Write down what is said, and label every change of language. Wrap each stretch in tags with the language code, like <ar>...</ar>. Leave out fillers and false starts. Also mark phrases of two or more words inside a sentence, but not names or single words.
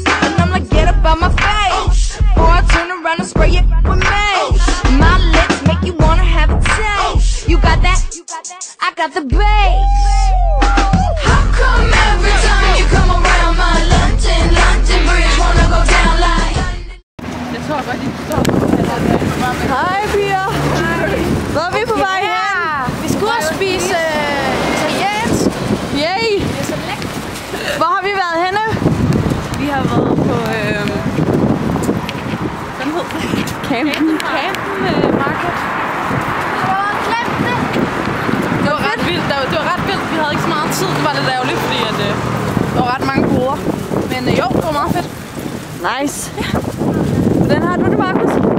<en>And I'm like, get up out my face. Or I turn around and spray it with mace. My lips make you wanna have a taste. You got that? I got the bass. How come every time you come around my London Bridge wanna go down like?</en> <da>Jeg tror godt, de forstår. Hej piger. Hvor er vi på vej hen? Vi skal ud og spise italiensk. Yay! Hvor har vi været henne? Vi har været på, hvad hed det? Campen Market. Det var ret vildt. Det var ret vildt. Vi havde ikke så meget tid. Det var lidt ærgerligt, fordi at, der var ret mange boder. Men jo, det var meget fedt. Nice. Hvordan har du det, Markus?</da>